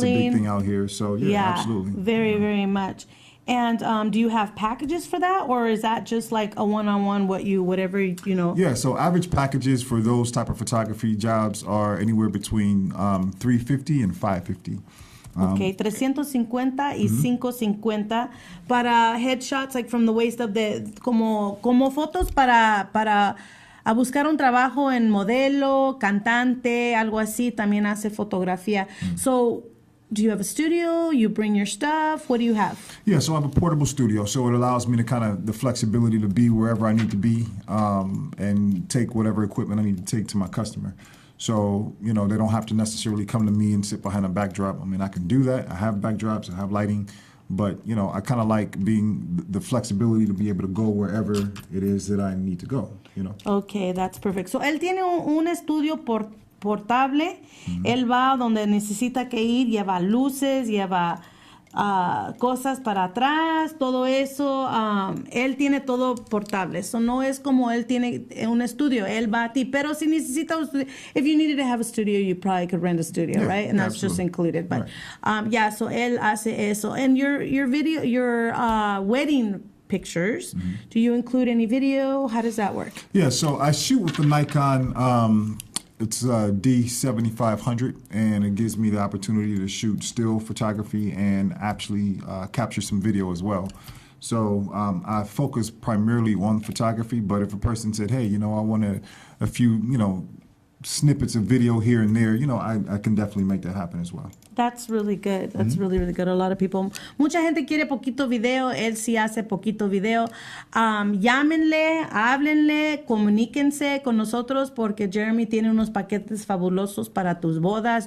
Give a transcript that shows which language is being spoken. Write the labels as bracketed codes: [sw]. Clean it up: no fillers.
[en] That's a big thing out here. So, yeah, absolutely. Very, very much. And do you have packages for that, or is that just like a one-on-one, whatever? Yeah, so average packages for those type of photography jobs are anywhere between $350 and $550. [es] Okay, 350 y 550 para headshots, [en] like from the waist up, [es] como fotos para a buscar un trabajo en modelo, cantante, algo así, también hace fotografía. [en] So, do you have a studio? You bring your stuff? What do you have? Yeah, so I have a portable studio, so it allows me to the flexibility to be wherever I need to be and take whatever equipment I need to take to my customer. So, they don't have to necessarily come to me and sit behind a backdrop. I can do that. I have backdrops, I have lighting, but, I kind of like being the flexibility to be able to go wherever it is that I need to go, Okay, that's perfect. So, [es] él tiene un estudio portable. Él va donde necesita que ir, lleva luces, lleva cosas para atrás, todo eso. Él tiene todo portable. So no es como él tiene un estudio. Él va a ti. Pero si necesita un estudio, [en] if you needed to have a studio, you probably could rent a studio, right? And that's just included. But so [es] él hace eso. [en] And your video, your wedding pictures, do you include any video? How does that work? Yeah, so I shoot with the Nikon. It's D7500, and it gives me the opportunity to shoot still photography and actually capture some video as well. So I focus primarily on photography, but if a person said, hey, I want a few, snippets of video here and there, I can definitely make that happen as well. That's really good. That's really, really good. A lot of people, [es] mucha gente quiere poquito video. Él sí hace poquito video. Llámenle, háblenle, comuníquense con nosotros porque Jeremy tiene unos paquetes fabulosos para tus bodas.